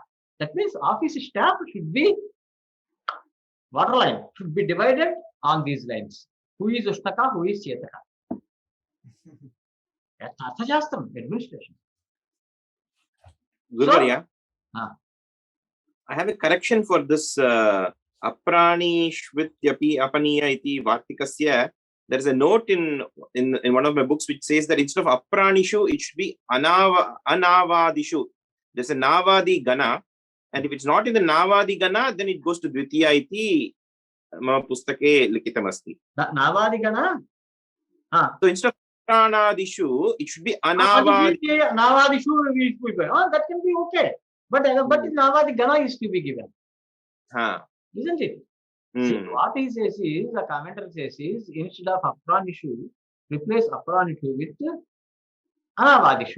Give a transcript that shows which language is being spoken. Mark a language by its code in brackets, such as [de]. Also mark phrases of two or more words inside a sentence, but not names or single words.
[en] That means office staff should be waterline, should be divided on these lines. Who is Ushnaka, who is Shetaka? That's Arthashastram, administration. Guruvarya, I have a correction for this [sa] अप्राणि श्वित्यपि अपनीय इति वार्तिकस्य. [en] There is a note in one of my books which says that instead of apranishu, it should be anavadishu. There's a navadi gana, and if it's not in the navadi gana, then it goes to [sa] द्वितीया इति मम पुस्तके लिखितम् अस्ति. [en] Navadi gana? So instead of pranadishu, it should be anavadi. That can be okay. But navadi gana is to be given. Isn't it? See, what he says is, the commentator says is, instead of apranishu, replace apranishu with anavadishu.